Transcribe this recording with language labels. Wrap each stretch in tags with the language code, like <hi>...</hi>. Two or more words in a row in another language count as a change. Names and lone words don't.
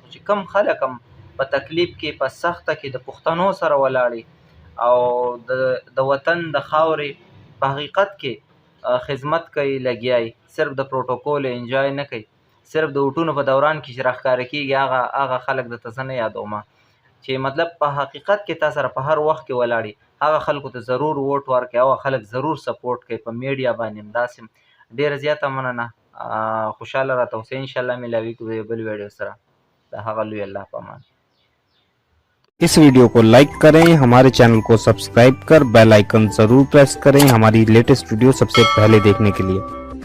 <ps>خو چې کم خلک هم په تکلیف کې، په سخته کې د پښتنو سره ولاړي او د وطن د خاورې په حقیقت کې خدمت کوي، لګیایي، صرف د پروټوکول انجوای نه کوي، صرف د ووټونو په دوران کې چې راښکاره کېږي هغه خلک درته زه نه یادومه چې مطلب په حقیقت کې تا سره په هر وخت کې ولاړي، هغه خلکو ته ضرور ووټ ورکړئ، هغه خلک ضرور سپورټ کوي. په میډیا باندې همداسې ډېره زیاته مننه. خوشحاله راته اوسئ. انشاءالله ملاویږو یو بل ویډیو سره. د هغه لوی الله په امان.</ps> <hi>इस वीडियो को लाइक करें, हमारे चैनल को सब्सक्राइब कर बेल आइकन जरूर प्रेस करें हमारी लेटेस्ट वीडियो सबसे पहले देखने के लिए।</hi>